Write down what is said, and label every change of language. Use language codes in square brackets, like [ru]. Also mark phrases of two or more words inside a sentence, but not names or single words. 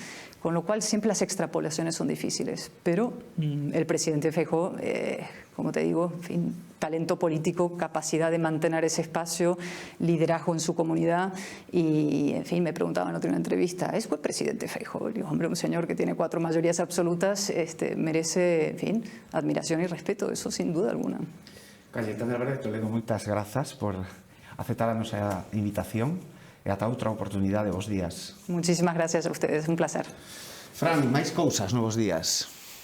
[es] Con lo cual siempre las extrapolaciones son difíciles, pero el presidente Feijóo, como te digo, en fin, talento político, capacidad de mantener ese espacio, liderazgo en su comunidad y, en fin, me preguntaban en otra entrevista, ¿es buen presidente Feijóo? Digo, hombre, un señor que tiene 4 mayorías absolutas merece, en fin, admiración y respeto, eso sin duda alguna. Cayetana Álvarez de Toledo, [gl] moitas grazas por aceptar a nosa invitación e ata outra oportunidade, bos días. [es] Muchísimas gracias a ustedes, un placer. [gl] Fran, máis cousas, novos días.